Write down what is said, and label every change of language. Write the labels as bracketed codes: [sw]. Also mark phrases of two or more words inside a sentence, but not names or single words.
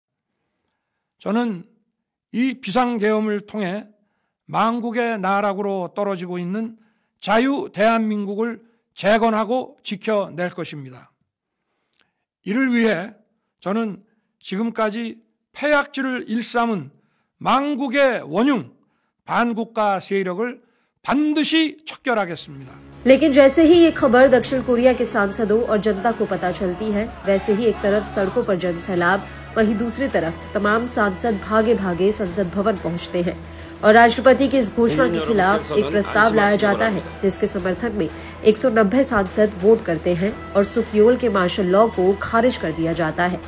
[ko] 저는 이 비상계엄을 통해 망국의 나락으로 떨어지고 있는 자유 대한민국을 재건하고 지켜낼 것입니다. 이를 위해 저는 지금까지 폐악질을 일삼은 망국의 원흉 반국가 세력을 반드시 척결하겠습니다। [hi] लेकिन जैसे ही ये खबर दक्षिण कोरिया के सांसदों और जनता को पता चलती है, वैसे ही एक तरफ सड़कों पर जनसैलाब, वहीं दूसरी तरफ तमाम सांसद भागे भागे संसद भवन पहुंचते हैं और राष्ट्रपति की इस घोषणा के खिलाफ एक प्रस्ताव लाया जाता है जिसके समर्थन में 190 सांसद वोट करते हैं और सुक योल के [en] martial law [hi] को खारिज कर दिया जाता है।